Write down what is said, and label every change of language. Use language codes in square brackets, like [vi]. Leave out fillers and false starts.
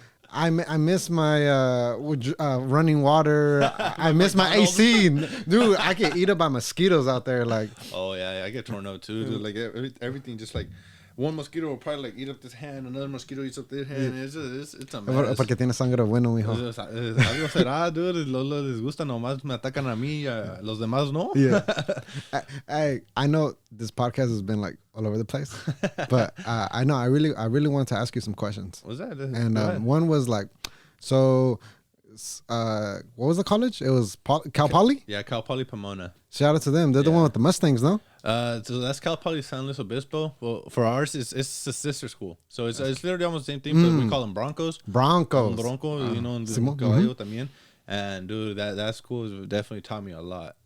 [en] I miss my running water. I miss my AC. Dude, I get eaten by mosquitoes out there. Like, oh yeah, I get torn up too. Dude. Like everything just like. One mosquito will probably like eat up this hand, another mosquito eats up this hand. It's a mess. [es] Porque tiene sangre bueno, mijo. Algo será, dude. Los les gusta nomás me atacan a mí, los demás no. [en] Yeah. I know this podcast has been like all over the place, but I know I really wanted to ask you some questions. What's that? And one was like, so. What was the college? It was Cal Poly? Yeah, Cal Poly Pomona. Shout out to them. They're the one with the Mustangs, no? So that's Cal Poly San Luis Obispo. Well, for ours, it's a sister school. So it's literally almost the same thing, but we call them Broncos. Broncos. Bronco, you know, and [es] Caballo también. [en] And dude, that school has definitely taught me a lot.